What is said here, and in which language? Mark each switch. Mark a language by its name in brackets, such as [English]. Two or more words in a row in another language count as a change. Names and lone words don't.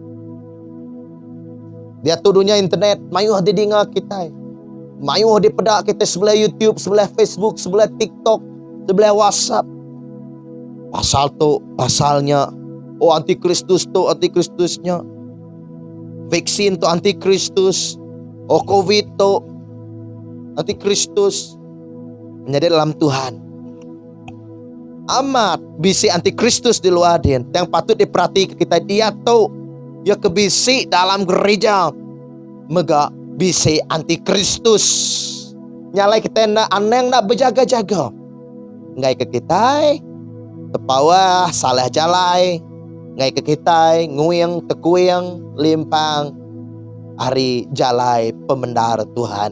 [Iban] Dia tu dunia internet, mayuh di dengar kita. Mayuh di pedak kita sebelah YouTube, sebelah Facebook, sebelah TikTok, sebelah WhatsApp. Pasal tu, pasalnya. Oh, antikristus tu, antikristusnya. Vaksin tu antikristus. Oh, COVID tu antikristus. Menjadi dalam Tuhan. Amat bisi antikristus di luar dia. Yang patut diperhatikan kita, dia tu ya kebisi dalam gereja. Mega bisi antikristus. Nyalai kita nak aneng nak berjaga-jaga. Ngai ke kita tepawa salah jalai. Ngai ke kita nguyang tekuyang limpang hari jalai pemendar Tuhan.